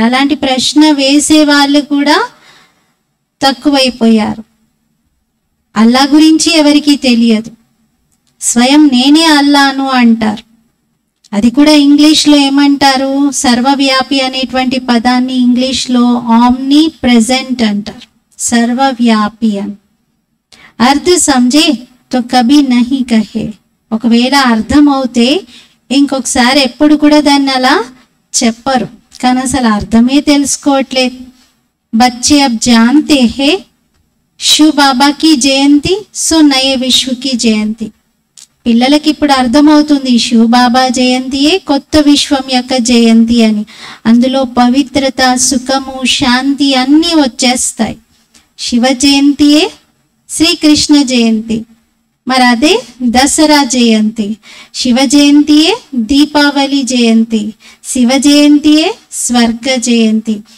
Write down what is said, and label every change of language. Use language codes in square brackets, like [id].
[te] అలాంటి ప్రశ్న వేసే వాళ్ళు కూడా తక్కువైపోయారు. అల్లా గురించి ఎవరికీ తెలియదు. స్వయం నేనే అల్లాను అంటారు. అది కూడా ఇంగ్లీష్లో ఏమంటారు? సర్వవ్యాపి అనేటువంటి పదాన్ని ఇంగ్లీష్లో ఆమ్ని ప్రెజెంట్ అంటారు. సర్వవ్యాపి అని అర్థ [hi] సమझे तो कभी नहीं कहे. [te] ఒకవేళ అర్థమవుతే ఇంకొకసారి ఎప్పుడు కూడా దాన్ని అలా చెప్పరు. కానీ అసలు అర్థమే తెలుసుకోవట్లేదు. [hi] बच्चे अब जानते हैं शिव बाबा की जयंती सो नए विश्व की जयंती. [te] పిల్లలకి ఇప్పుడు అర్థమవుతుంది శివ బాబా జయంతియే కొత్త విశ్వం యొక్క జయంతి అని. అందులో పవిత్రత, సుఖము, శాంతి అన్నీ వచ్చేస్తాయి. శివ జయంతియే శ్రీకృష్ణ జయంతి. మరి అదే దసరా జయంతి. శివ జయంతియే దీపావళి జయంతి, శివ జయంతియే స్వర్గ జయంతి.